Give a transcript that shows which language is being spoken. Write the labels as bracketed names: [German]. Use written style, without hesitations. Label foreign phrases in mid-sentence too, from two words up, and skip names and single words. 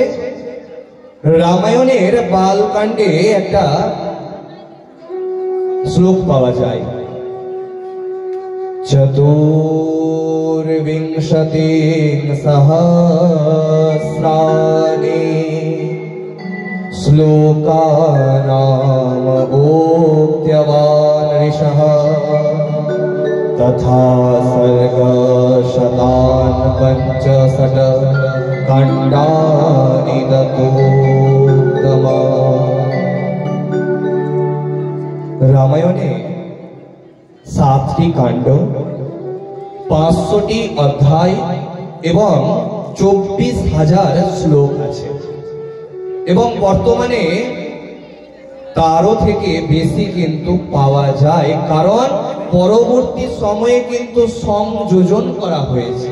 [Bangla] রামায়ণের বালকাণ্ডে একটা শ্লোক পাওয়া যায়, [Sanskrit] চতুর্বিংশতি সহস্রাণি শ্লোকানাম উক্তবান ঋষঃ तथा सर्ग शतान पंचषट् खण्डानि दत्तोत्तमा। [Bangla] রামায়ণে 7টি কাণ্ড, 500টি অধ্যায় এবং 24,000 শ্লোক আছে এবং বর্তমানে তারও থেকে বেশি কিন্তু পাওয়া যায়, কারণ পরবর্তী সময়ে কিন্তু সংযোজন করা হয়েছে।